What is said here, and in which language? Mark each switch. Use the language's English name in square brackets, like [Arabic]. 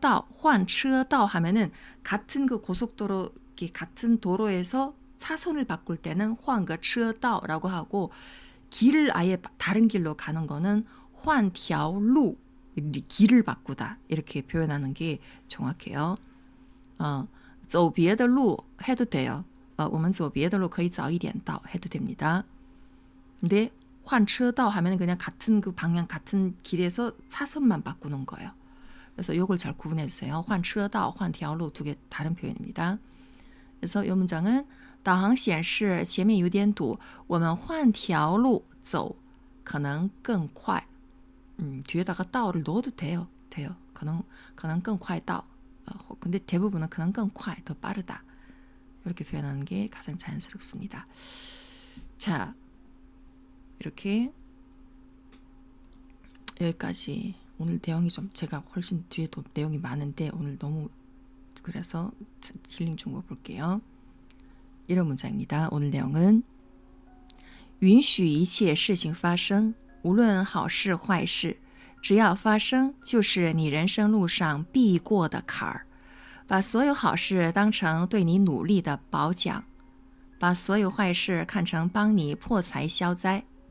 [Korean] 换车道 하면은 같은 그 고속도로 같은 도로에서 차선을 바꿀 때는 [Chinese] 换个车道 [Korean] 라고 하고 길을 아예 다른 길로 가는 거는 [Chinese] 换条路 [Korean] 길을 바꾸다 이렇게 표현하는 게 정확해요. 走别的路 해도 돼요. [Chinese] 我们走别的路可以早一点到 [Korean] 해도 됩니다. 근데 换车道 하면 그냥 같은 그 방향 같은 길에서 차선만 바꾸는 거예요. 그래서 이걸 잘 구분해 주세요. 换车道, 换条路 두 개 다른 표현입니다. 그래서 이 문장은 [Chinese] 导航显示前面有点堵我们换条路走可能更快 뒤에다가 道를 [Korean] 넣어도 돼요. [Chinese] 可能更快到 [Korean] 근데 대부분은 可能更快 더 빠르다 이렇게 표현하는 게 가장 자연스럽습니다. 자, 이렇게 여기까지 오늘 내용이 좀 제가 훨씬 뒤에도 내용이 많은데 오늘 너무 그래서 힐링 좀 볼게요. 이런 문장입니다. 오늘 내용은 [Chinese] 允许一切事情发生无论好事坏事只要发生就是你人生路上必过的坎儿把所有好事当成对你努力的褒奖把所有坏事看成帮你破财消灾